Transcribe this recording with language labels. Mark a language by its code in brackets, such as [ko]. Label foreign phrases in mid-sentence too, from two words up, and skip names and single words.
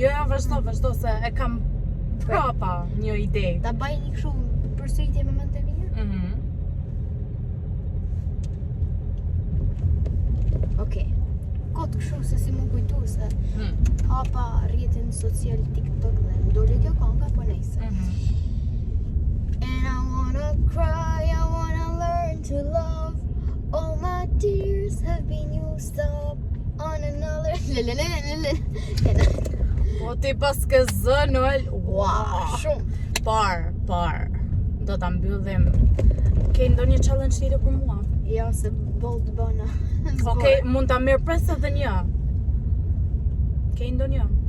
[sq] Jo, vazhdo, se e kam prapa një ide. Ta bëj një këshu përsëritje me mend të mia? Okej. Kot kështu se si më kujtu se hapa rrjetin social TikTok dhe më dole kjo kënga, po nejse. [en] And I wanna cry, I wanna learn to love. All my tears have been used up on another. [sq] Po ti pas ke zë Noel. Wow, shumë. Par. Do ta mbyllim. Ke ndonjë challenge tjetër për mua? Ja, se boll të bëna. Okej, mund ta merr pres edhe një. Ke ndonjë?